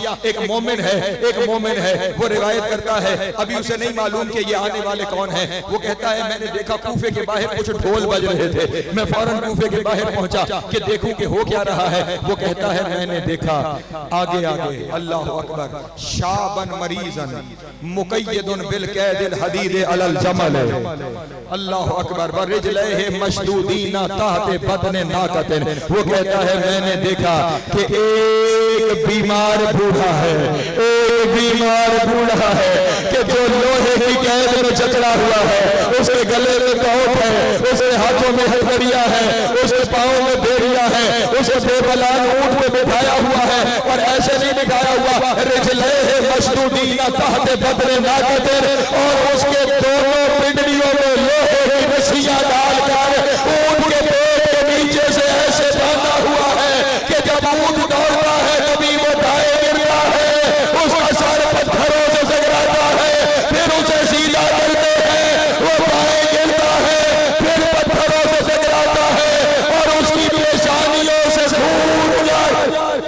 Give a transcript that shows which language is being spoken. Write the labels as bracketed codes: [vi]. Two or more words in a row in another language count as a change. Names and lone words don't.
[ur] ایک مومن ہے، ایک مومن ہے، وہ روایت کرتا ہے، ابھی اسے نہیں معلوم کہ یہ آنے والے کون ہے. وہ کہتا ہے میں نے دیکھا کوفے کے باہر کچھ ڈھول بج رہے تھے، میں فوراً کوفے کے باہر پہنچا کہ دیکھوں کہ ہو کیا رہا ہے. وہ کہتا ہے میں نے دیکھا آگے آگے, [ar] الله أكبر, شابٌّ مريضٌ مقيّدٌ بالقيد الحديد على الجمل، الله أكبر, برجليه مشدودين تحت بطن ناقة. [ur] وہ کہتا ہے میں نے دیکھا کہ ایک بیمار بوڑھا ہے، ایک بیمار بوڑھا ہے کہ جو لوہے کی قید میں جکڑا ہوا ہے، اس کے گلے میں کوٹ ہے، اس کے ہاتھوں میں ہتھکڑیاں ہے، اس کے پاؤں میں بیڑیاں ہے، اسے بے بلان اونٹ پہ بٹھایا ہوا ہے اور ایسے نہیں بٹھایا ہوا, [ar] رجليه مشدودين تحت بطن ناقة, [ur] اور اس کے دونوں پنڈلیوں میں لوہے کی رسیاں ڈال کر اونٹ کے پیٹ کے نیچے سے ایسے باندھا ہوا ہے کہ جب اونٹ دوڑتا ہے کبھی وہ دائیں گرتا ہے، اس کا سر پتھروں سے ٹکراتا ہے، پھر اسے سیدھا کرتے ہیں، وہ بائیں گرتا ہے، پھر پتھروں سے ٹکراتا ہے اور اس کی پیشانیوں سے خون جاتا ہے.